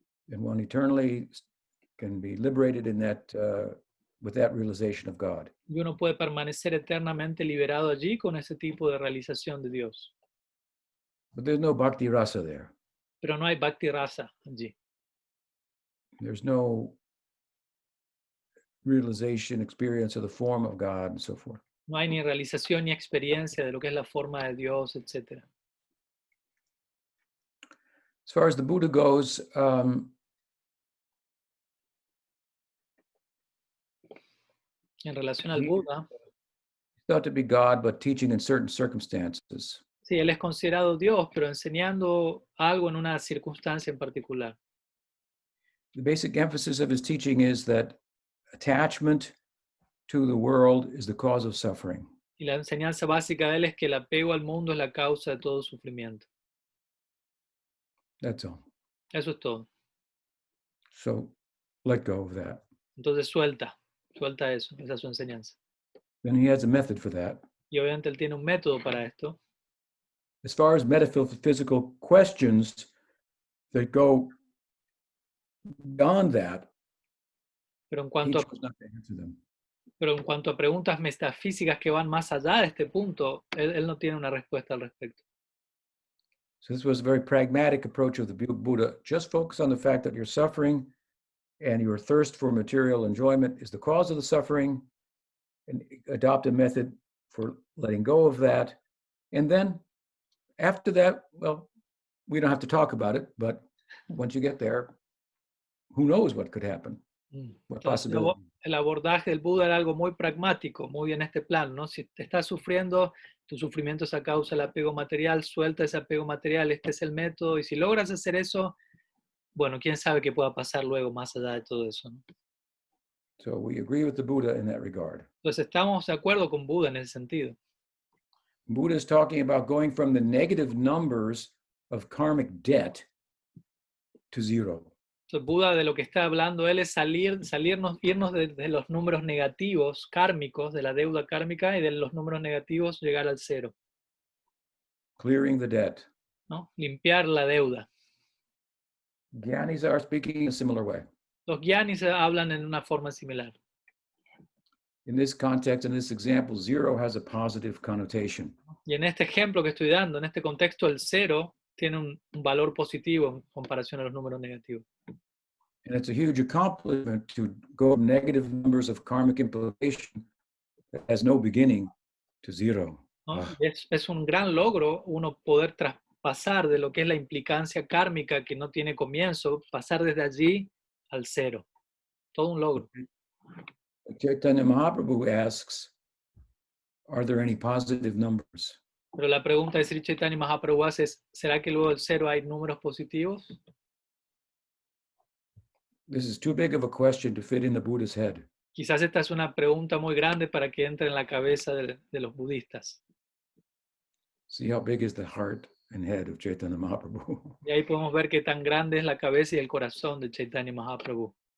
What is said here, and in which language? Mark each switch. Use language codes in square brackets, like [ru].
[en] And one eternally can be liberated in that, with that realization of God. [es] Y uno puede permanecer eternamente liberado allí con ese tipo de realización de Dios. [en] But there's no Bhakti Rasa there. [es] Pero no hay Bhakti Rasa allí. [en] There's no realization, experience of the form of God and so forth. [es] No hay ni realización ni experiencia de lo que es la forma de Dios, etc. [en] As far as the Buddha goes, [es] En relación al Buda, [en] he's thought to be God, but teaching in certain circumstances. [es] sí, él es considerado Dios, pero enseñando algo en una circunstancia en particular. [en] The basic emphasis of his teaching is that attachment to the world is the cause of suffering. [es] Y la enseñanza básica de él es que el apego al mundo es la causa de todo sufrimiento. [en] That's all. [es] Eso es todo. [en] So let go of that. [es] Entonces suelta eso, esa es su enseñanza. [en] Then he has a method for that. [es] Y obviamente él tiene un método para esto. [en] As far as metaphysical questions that go beyond that, [es] Pero en [en] he [es] cuanto [en] chose not to answer them. [es] Pero en cuanto a preguntas metafísicas que van más allá de este punto, él no tiene una respuesta al respecto. [en] So this was a very pragmatic approach of the Buddha. Just focus on the fact that you're suffering and your thirst for material enjoyment is the cause of the suffering, and adopt a method for letting go of that. And then after that, well, we don't have to talk about it, but once you get there, who knows what could happen? What possibility? [es] El abordaje del Buda era algo muy pragmático, muy en este plan, ¿no? Si te estás sufriendo, tu sufrimiento es a causa del apego material, suelta ese apego material, este es el método, y si logras hacer eso, bueno, quién sabe qué pueda pasar luego más allá de todo eso, ¿no? [en] So we agree with the Buddha in that regard. [es] Entonces estamos de acuerdo con Buda en ese sentido. [en] Buddha is talking about going from the negative numbers of karmic debt to zero. [es] Entonces Buda de lo que está hablando él es irnos de los números negativos kármicos, de la deuda kármica, y de los números negativos llegar al cero. [en] Clearing the debt. [es] ¿No? Limpiar la deuda. [en] Gyanis are speaking in a similar way. [es] Los gyanis hablan en una forma similar. [en] In this context, in this example, zero has a positive connotation. [es] Y en este ejemplo que estoy dando, en este contexto, el cero tiene un valor positivo en comparación a los números negativos. [en] And it's a huge accomplishment to go from negative numbers of karmic implication that has no beginning to zero. [es] ¿No? Es un gran logro uno poder traspasar de lo que es la implicancia kármica que no tiene comienzo, pasar desde allí al cero. Todo un logro. [en] Chaitanya Mahaprabhu asks, are there any positive numbers? [es] Pero la pregunta de Sri Chaitanya Mahaprabhu hace es, ¿será que luego del 0 hay números positivos? [en] This is too big of a question to fit in the Buddha's head. [es] Quizás esta es una pregunta muy grande para que entre en la cabeza de los budistas. [en] See how big is the heart and head of Chaitanya Mahaprabhu. [es] Y ahí podemos ver qué tan grande es la cabeza y el corazón de Chaitanya Mahaprabhu.